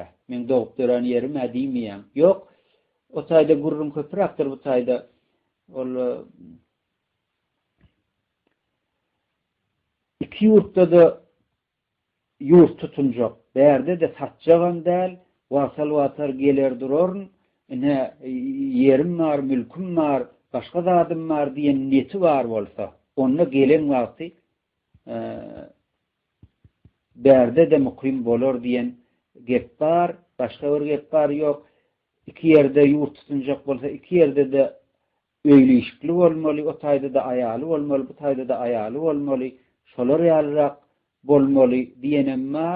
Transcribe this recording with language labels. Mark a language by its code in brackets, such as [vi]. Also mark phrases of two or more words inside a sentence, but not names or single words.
[tk] Men dogup duran ýerim diýmeýän. Yok, o taýda gurrun köpürakdyr bu taýda. Ol iki ýurtda da ýurt tutunjak. Bärde de satjagan däl, wasal watar geler duraryn. Ine yerim var, mülküm var, başga zadym var diýen niyeti var bolsa, onda gelen wagty bärde de muqim bolar diýen gep bar, başga bir gep bar ýok. Iki ýerde ýurt tutunjak bolsa, iki ýerde de öýlişikli bolmaly, o taýda da aýaly bolmaly, bu taýda da aýaly bolmaly, şolar ýalyrak bolmaly diýenem bar.